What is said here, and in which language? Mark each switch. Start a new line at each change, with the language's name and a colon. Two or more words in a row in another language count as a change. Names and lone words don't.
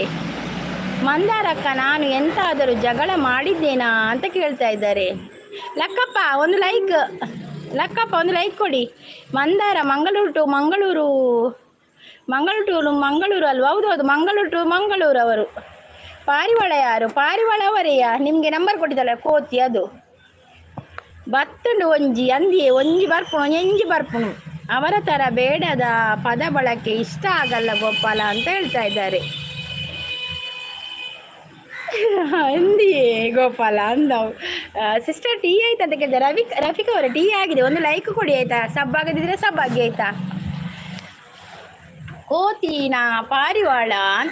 Kannada: ಮಂದಾರಕ್ಕ ನಾನು ಎಂತಾದರೂ ಜಗಳ ಮಾಡಿದ್ದೇನಾ ಅಂತ ಕೇಳ್ತಾ ಇದ್ದಾರೆ. ಲಕ್ಕಪ್ಪ ಒಂದು ಲೈಕ್ ಕೊಡಿ. ಮಂದಾರ ಮಂಗಳೂರು ಟು ಮಂಗಳೂರು ಅಲ್ವಾ? ಹೌದು ಮಂಗಳೂರು ಟು ಮಂಗಳೂರು ಅವರು. ಪಾರಿವಾಳ ಯಾರು? ಪಾರಿವಾಳ ಅವರೆಯಾ? ನಿಮಗೆ ನಂಬರ್ ಕೊಟ್ಟಿದ್ದಲ್ಲ ಕೋತಿ ಅದು.
Tulu: ಬತ್ತುಂಡು ಒಂಜಿ ಅಂದಿಯೇ ಒಂಜಿ ಬರ್ಪುಣು ಎಂಜಿ ಬರ್ಪುಣು.
Kannada: ಅವರ ಥರ ಬೇಡದ ಪದ ಬಳಕೆ ಇಷ್ಟ ಆಗಲ್ಲ ಗೋಪಾಲ ಅಂತ ಹೇಳ್ತಾ ಇದ್ದಾರೆ.
Tulu: ಅಂದಿಯೇ ಗೋಪಾಲ ಅಂದವು.
Kannada: ಸಿಸ್ಟರ್ ಟೀ ಆಯ್ತು ಅಂತ ಕೇಳಿದೆ. ರಫೀಕ್ ಅವರ ಟೀ ಆಗಿದೆ. ಒಂದು ಲೈಕ್ ಕೊಡಿ ಆಯ್ತಾ. ಸಬ್ ಆಗದಿದ್ರೆ ಸಬ್ ಆಗಿ ಆಯ್ತಾ. ಕೋತಿನಾ ಪಾರಿವಾಳ ಅಂತ?